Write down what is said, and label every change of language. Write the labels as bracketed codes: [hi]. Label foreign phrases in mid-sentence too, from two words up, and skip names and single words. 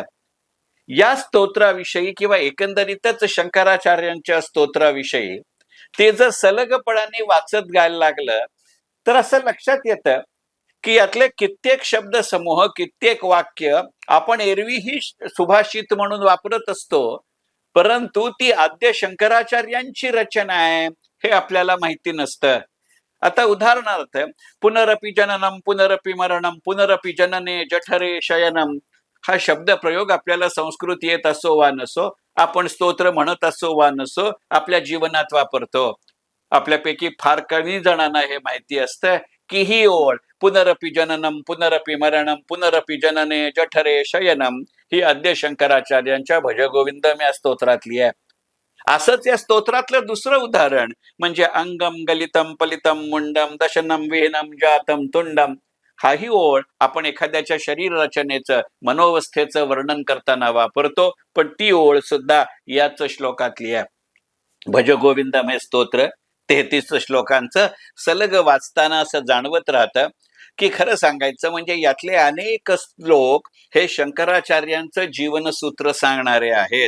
[mr] या स्तोत्राविषयी किंवा एकंदरीतच शंकराचार्यांच्या स्तोत्राविषयी ते जर सलगपणाने वाचत गायला लागलं तर असं लक्षात येतं की यातले कित्येक शब्द समूह कित्येक वाक्य आपण एरवीही सुभाषित म्हणून वापरत असतो, परंतु ती आद्य शंकराचार्यांची रचना आहे हे आपल्याला माहिती नसतं. आता उदाहरणार्थ [sa] पुनरपि जननम पुनरपि मरणम पुनरपि जनने जठरे शयनम [mr] हा शब्द प्रयोग आपल्याला संस्कृत येत असो वा नसो, आपण स्तोत्र म्हणत असो वा नसो, आपल्या जीवनात वापरतो. आपल्यापैकी फार कमी जणांना हे माहिती असतं की ही ओळ [sa] पुनरपि जननम पुनरपि मरणम पुनरपि जनने जठरे शयनम [mr] ही आद्य शंकराचार्यांच्या भजगोविंदम या स्तोत्रातली आहे. असंच या स्तोत्रातलं दुसरं उदाहरण म्हणजे [sa] अंगम गलितम पलितम मुंडम दशनम विहीनम जातम तुंडम [mr] हाही ओळ आपण एखाद्याच्या शरीर रचनेचं मनोवस्थेचं वर्णन करताना वापरतो, पण ती ओळ सुद्धा याच श्लोकातली आहे. भजगोविंदम हे स्तोत्र 33 श्लोकांचं सलग वाचताना असं जाणवत राहतं की खरं सांगायचं म्हणजे यातले अनेक लोक हे शंकराचार्यांचं जीवनसूत्र सांगणारे आहेत.